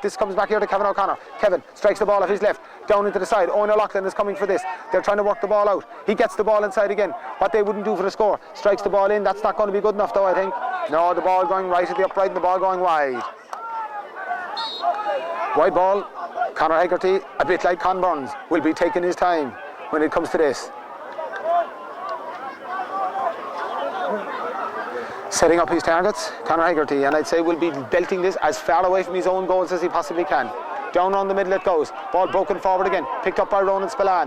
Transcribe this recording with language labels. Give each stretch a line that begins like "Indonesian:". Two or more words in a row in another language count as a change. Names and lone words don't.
English: This comes back here to Kevin O'Connor. Kevin strikes the ball off his left, down into the side. Owen O'Loughlin is coming for this. They're trying to work the ball out. He gets the ball inside again. What they wouldn't do for the score. Strikes the ball in. That's not going to be good enough though, I think. No, the ball going right at the upright and the ball going wide. Wide ball. Conor Hegarty, a bit like Con Burns, will be taking his time when it comes to this. Setting up his targets, Conor Hegarty, and I'd say will be belting this as far away from his own goals as he possibly can. Down on the middle it goes. Ball broken forward again. Picked up by Ronan Spillane.